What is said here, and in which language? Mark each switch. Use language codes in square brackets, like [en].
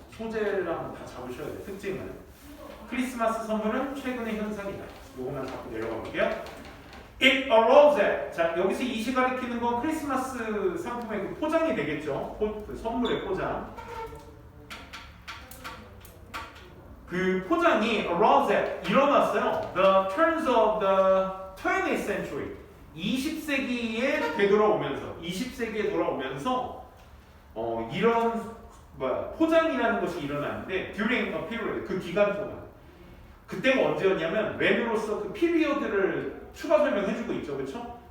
[ko] 소재랑 다 잡으셔야 돼요. 특징은. 크리스마스 선물은 최근의 현상이다. 요거만 잡고 내려가 볼게요. [en] It arose at. [ko] 자, 여기서 이시 가리키는 건 크리스마스 상품의 그 포장이 되겠죠. 그 선물의 포장. 그 포장이 [en] arose at [ko] 일어났어요. [en] The turns of the 20th century. [ko] 20세기에 되돌아오면서 20세기에 돌아오면서 이런 포장이라는 것이 일어나는데 [en] during a period [ko] 그 기간 동안 그때가 언제였냐면 when으로서 그 피리어드를 추가 설명해주고 있죠, 그렇죠?